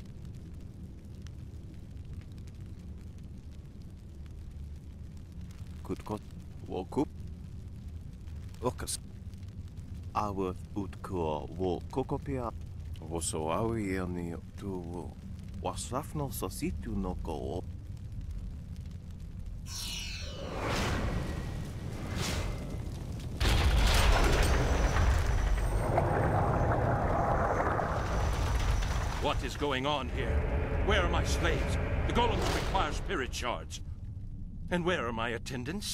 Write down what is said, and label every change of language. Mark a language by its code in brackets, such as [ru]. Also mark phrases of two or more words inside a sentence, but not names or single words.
[en] kutkot wo kup okas awa utkuo wo kokopia wo so awi ani tu wasafno sositu no ko. What is going on here? Where are my slaves? The golems require spirit shards. And where are my attendants?